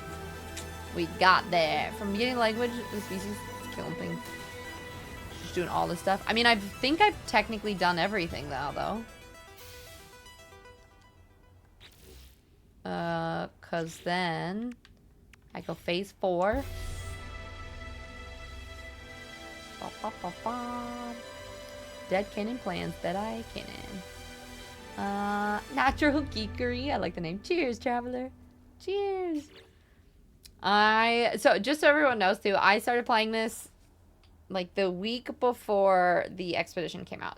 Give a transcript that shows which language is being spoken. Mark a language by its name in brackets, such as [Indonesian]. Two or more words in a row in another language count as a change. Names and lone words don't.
[English] We got there. From beginning language, the species is killing things. Just doing all this stuff. I mean, I think I've technically done everything now, though. Cause then I go phase 4. Ba, ba, ba, ba. Dead Cannon plans that I Cannon. Natural Geekery. I like the name. Cheers, traveler. Cheers. So just so everyone knows too, I started playing this like the week before the expedition came out.